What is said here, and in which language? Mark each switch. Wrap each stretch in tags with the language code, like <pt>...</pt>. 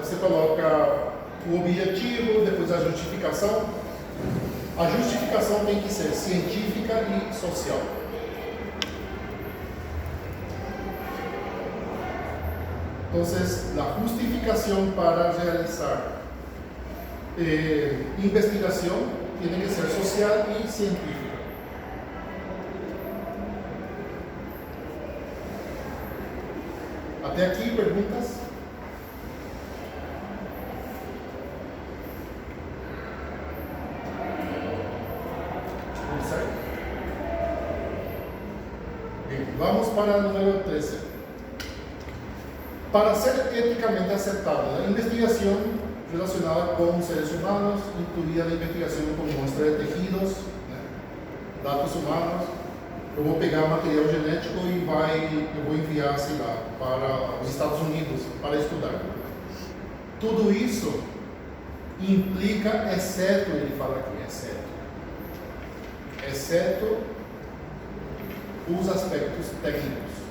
<pt>Você coloca o objetivo, depois a justificação. A justificação tem que ser científica e social. Então, a justificação para realizar</pt> <es>investigación tiene que ser social y científica. ¿Hasta aquí preguntas? Bien, vamos para el número 13. Para ser éticamente aceptable, la investigación relacionada con seres humanos, incluida la investigación con muestra de tejidos,</es> <pt>dados humanos. Eu vou pegar material genético e eu vou enviar, sei lá, para os Estados Unidos para estudar. Tudo isso implica, exceto, ele fala aqui, exceto os aspectos técnicos.</pt>